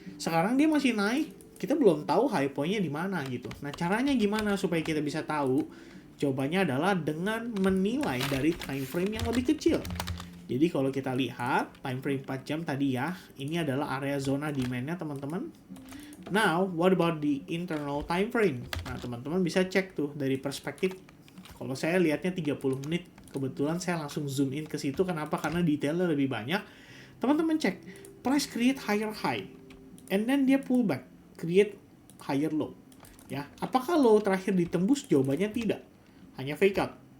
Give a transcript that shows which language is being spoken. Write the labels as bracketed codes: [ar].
[id] Sekarang dia masih naik, kita belum tahu high point-nya di mana gitu. Nah, caranya gimana supaya kita bisa tahu? Jawabannya adalah dengan menilai dari time frame yang lebih kecil. Jadi kalau kita lihat time frame 4 jam tadi ya, ini adalah area zona demand-nya teman-teman. [en] Now, what about the internal time frame? [id] Nah, teman-teman bisa cek tuh dari perspektif. Kalau saya lihatnya 30 menit, kebetulan saya langsung zoom in ke situ. Kenapa? Karena detailnya lebih banyak. Teman-teman cek, [en] price create higher high, and then [id] dia [en] pull back, create higher low. [id] Ya, apakah low terakhir ditembus? Jawabannya tidak. Hanya fake out.